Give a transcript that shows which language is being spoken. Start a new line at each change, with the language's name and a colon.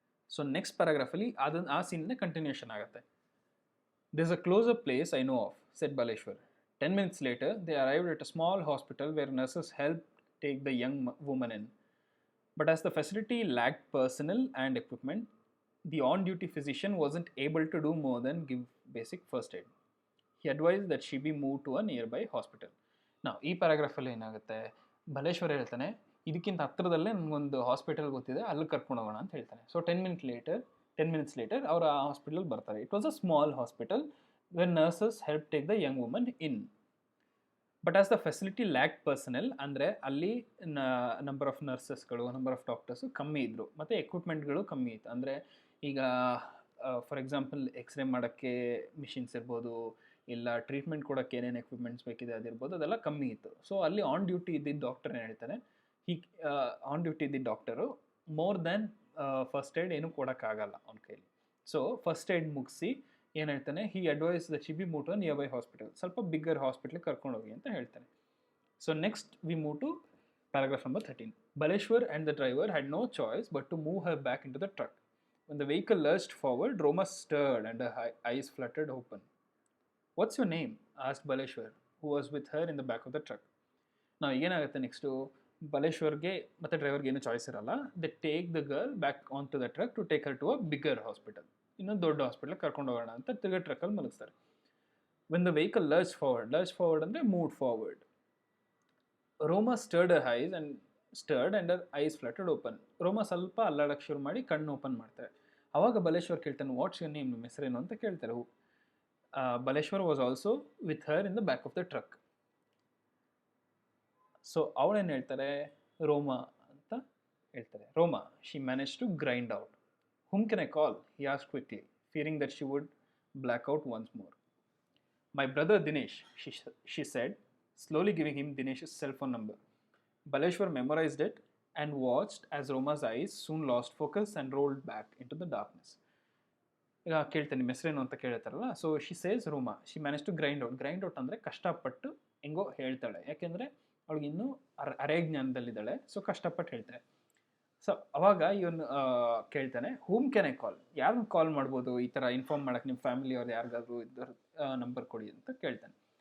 Kannada: So next ಪ್ಯಾರಾಗ್ರಾಫಲ್ಲಿ ಆ ಸೀನ್ನ continuation ಆಗುತ್ತೆ.
English: There's a closer place I know of, said Baleshwar. 10 minutes later, they arrived at a small hospital where nurses helped take the young woman in. But as the facility lacked personnel and equipment, the on-duty physician wasn't able to do more than give basic first aid. He advised that she be moved to a nearby hospital.
Kannada: ನಾವು ಈ ಪ್ಯಾರಾಗ್ರಾಫಲ್ಲಿ ಏನಾಗುತ್ತೆ, ಬಲೇಶ್ವರ್ ಹೇಳ್ತಾನೆ ಇದಕ್ಕಿಂತ ಹತ್ತಿರದಲ್ಲೇ ನನಗೊಂದು hospital ಗೊತ್ತಿದೆ, ಅಲ್ಲಿ ಕರ್ಕೊಂಡು ಹೋಗೋಣ ಅಂತ ಹೇಳ್ತಾನೆ. ಸೊ
English: 10 minutes later
Kannada: ಅವರು ಆ ಹಾಸ್ಪಿಟಲ್ ಬರ್ತಾರೆ.
English: It was a small hospital when nurses help take the young woman in. But as the facility lack personnel,
Kannada: ಅಂದರೆ ಅಲ್ಲಿ number of ನರ್ಸಸ್ಗಳು, number of doctors ಕಮ್ಮಿ ಇದ್ದರು, ಮತ್ತು ಎಕ್ವಿಪ್ಮೆಂಟ್ಗಳು ಕಮ್ಮಿ ಇತ್ತು. ಅಂದರೆ ಈಗ ಫಾರ್ ಎಕ್ಸಾಂಪಲ್ ಎಕ್ಸ್ರೇ ಮಾಡೋಕ್ಕೆ ಮಿಷಿನ್ಸ್ ಇರ್ಬೋದು, ಇಲ್ಲ ಟ್ರೀಟ್ಮೆಂಟ್ ಕೊಡೋಕ್ಕೆ ಏನೇನು ಎಕ್ವಿಪ್ಮೆಂಟ್ಸ್ ಬೇಕಿದೆ ಅದಿರ್ಬೋದು, ಅದೆಲ್ಲ ಕಮ್ಮಿ ಇತ್ತು. ಸೊ ಅಲ್ಲಿ ಆನ್ ಡ್ಯೂಟಿ ಇದ್ದಿದ್ದ ಡಾಕ್ಟರ್ ಏನು ಹೇಳ್ತಾನೆ, ಆನ್ ಡ್ಯೂಟಿ ಇದ್ದಿದ್ದ doctor more than first aid ಏನೂ ಕೊಡೋಕ್ಕಾಗಲ್ಲ ಅವನ ಕೈಲಿ. ಸೊ ಫಸ್ಟ್ ಏಡ್ ಮುಗಿಸಿ ಏನು ಹೇಳ್ತಾನೆ,
English: he advise the be move to a nearby hospital,
Kannada: ಸ್ವಲ್ಪ ಬಿಗ್ಗರ್ ಹಾಸ್ಪಿಟ್ಲಿಗೆ ಕರ್ಕೊಂಡೋಗಿ ಅಂತ ಹೇಳ್ತಾನೆ.
English: So next we move to paragraph number 13. Baleshwar and the driver had no choice but to move her back into the truck. When the vehicle lurched forward, Roma stirred and her eyes fluttered open. What's your name? asked Baleshwar, who was with her in the back of the truck.
Kannada: ನಾವು ಏನಾಗುತ್ತೆ next, ಬಲೇಶ್ವರ್ಗೆ ಮತ್ತು ಡ್ರೈವರ್ಗೆ ಏನೂ choice ಇರಲ್ಲ.
English: they take the girl back on to the truck to take her to a bigger hospital,
Kannada: ಇನ್ನೊಂದು ದೊಡ್ಡ ಹಾಸ್ಪಿಟ್ಲಿಗೆ ಕರ್ಕೊಂಡು ಹೋಗೋಣ ಅಂತ ತಿರ್ಗಾ ಟ್ರಕ್ಕಲ್ಲಿ ಮಲಗಿಸ್ತಾರೆ.
English: When the vehicle lurch forward ಅಂದರೆ move forward, Roma stirred her eyes and stirred and her eyes fluttered open.
Kannada: ರೋಮಾ ಸ್ವಲ್ಪ ಅಲ್ಲಾಡಕ್ಕೆ ಶುರು ಮಾಡಿ ಕಣ್ಣು ಓಪನ್ ಮಾಡ್ತಾರೆ. ಅವಾಗ ಬಲೇಶ್ವರ್ ಕೇಳ್ತಾನೆ,
English: what's your name,
Kannada: ನಿಮ್ಮ ಹೆಸರೇನು ಅಂತ ಕೇಳ್ತಾರೆ.
English: Baleshwar was also with her in the back of the truck.
Kannada: So ಅವಳೇನು ಹೇಳ್ತಾರೆ, ರೋಮಾ ಅಂತ ಹೇಳ್ತಾರೆ. ರೋಮಾ,
English: She manage to grind out. Whom can I call? He asked quickly, fearing that she would black out once more. My brother Dinesh, she said, slowly giving him Dinesh's cell phone number. Baleshwar memorized it and watched as Roma's eyes soon lost focus and rolled back into the darkness.
Kannada: ಈಗ ಕೇಳ್ತೇನೆ, ನಿಮ್ಮ ಹೆಸರೇನು ಅಂತ ಕೇಳ್ತಾರಲ್ಲ.
English: So she says Roma, she manage to grind out.
Kannada: Grind out ಅಂದರೆ ಕಷ್ಟಪಟ್ಟು ಹೆಂಗೋ ಹೇಳ್ತಾಳೆ, ಯಾಕೆಂದರೆ ಅವಳಿಗೆ ಇನ್ನೂ ಅರೆ ಜ್ಞಾನದಲ್ಲಿದ್ದಾಳೆ. ಸೊ ಕಷ್ಟಪಟ್ಟು ಹೇಳ್ತಾಳೆ. ಸೊ ಅವಾಗ ಇವನು ಕೇಳ್ತಾನೆ,
English: whom can I call,
Kannada: ಯಾರನ್ನ ಕಾಲ್ ಮಾಡ್ಬೋದು ಈ ಥರ ಇನ್ಫಾರ್ಮ್ ಮಾಡೋಕ್ಕೆ, ನಿಮ್ಮ ಫ್ಯಾಮಿಲಿ ಅವ್ರು ಯಾರಿಗಾದ್ರು ಇದ್ದವ್ರ ನಂಬರ್ ಕೊಡಿ ಅಂತ ಕೇಳ್ತಾನೆ.